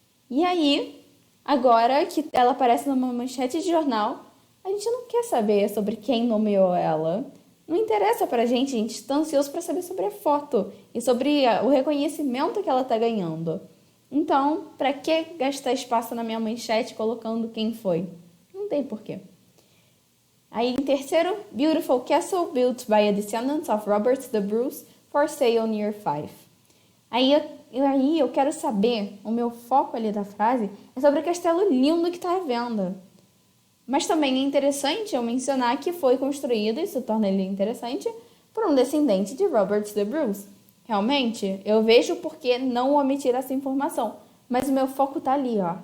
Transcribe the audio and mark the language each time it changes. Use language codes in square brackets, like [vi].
[pt] E aí, agora que ela aparece numa manchete de jornal, a gente não quer saber sobre quem nomeou ela. Não interessa pra gente, a gente está ansioso para saber sobre a foto e sobre o reconhecimento que ela está ganhando. Então, para que gastar espaço na minha manchete colocando quem foi? Não tem porquê. Aí, em terceiro, [en] Beautiful Castle built by a descendant of Robert the Bruce for sale near Fife. [pt] Aí eu quero saber, o meu foco ali da frase é sobre o castelo lindo que está à venda. Mas também é interessante eu mencionar que foi construído, isso torna ele interessante, por um descendente de Robert the Bruce. Realmente, eu vejo por que não omitir essa informação, mas o meu foco está ali, ó.